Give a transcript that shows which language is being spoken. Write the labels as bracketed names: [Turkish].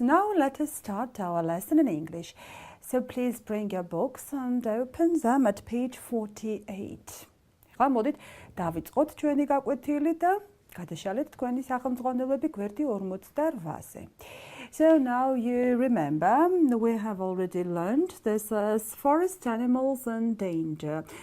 [English] Now let us start our lesson in English. So please bring your books and open them at page 48. [Georgian] ხა მოდით დავიწყოთ ჩვენი გაკვეთილი და გადაშალეთ თქვენი სახელმძღვანელოები გვერდი 48-ზე. [English] So now you remember we have already learned this as forest animals and danger.